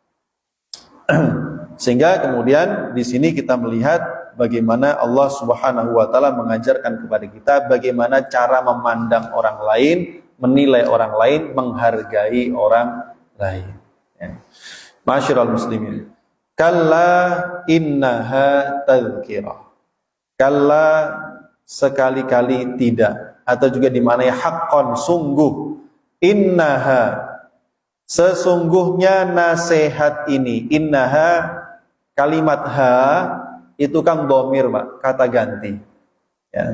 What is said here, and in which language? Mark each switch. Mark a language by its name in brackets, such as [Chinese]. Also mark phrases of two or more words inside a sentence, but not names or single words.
[Indonesian] Sehingga kemudian di sini kita melihat bagaimana Allah Subhanahu wa taala mengajarkan kepada kita bagaimana cara memandang orang lain, menilai orang lain, menghargai orang lain. [Arabic] Ya. معاشر المسلمين. كلا إنها تذكرة. [Indonesian] Kalla sekali-kali tidak, atau juga dimaknai haqqan, sungguh. Innaha, sesungguhnya nasihat ini. Innaha, kalimat ha itu kan dhamir, Pak, kata ganti. Ya.